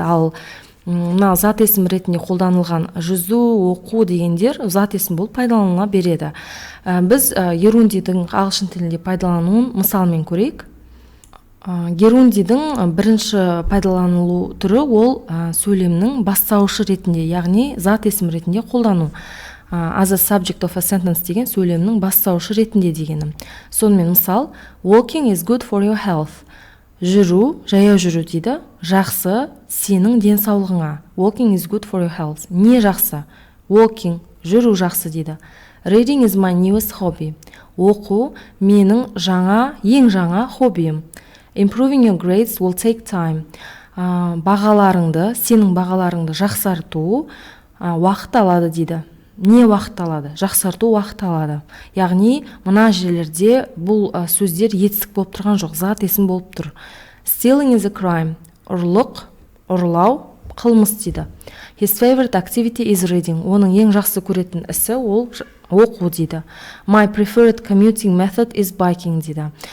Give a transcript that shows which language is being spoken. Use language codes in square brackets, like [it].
[kk] Ал мына зат есім ретінде қолданылған жүзу, оқу дегендер зат есім болып пайдаланыла береді. Біз герундидің ағылшын тілінде пайдалануын мысалмен көрейік. Герундидің бірінші пайдаланылу түрі ол сөйлемнің бастауышы ретінде, яғни зат есім ретінде қолдану. [en] As a subject of a sentence [kk] деген сөйлемнің бастауышы ретінде дегенім. Сонымен мысал, [en] walking is good for your health. [kk] Жүру, жаяу жүру дейді, жақсы сенің денсаулығыңа. [en] Walking is good for your health. [kk] Не жақсы? Walking, жүру жақсы дейді. [en] Reading is my newest hobby. [kk] Оқу менің ең жаңа хоббиім. [en] Improving your grades will take time. [kk] Сенің бағаларыңды жақсарту уақыт алады дейді. Не уақыт алады? Жақсарту уақыт алады. Яғни, мына жерлерде бұл сөздер етістік болып тұрған жоқ, зат есім болып тұр. [en] Stealing is a crime. [kk] Ұрлау, қылмыс дейді. [en] His favorite activity is reading. [kk] Оның ең жақсы көретін ісі ол оқу дейді. [en] My preferred commuting method is biking дейді.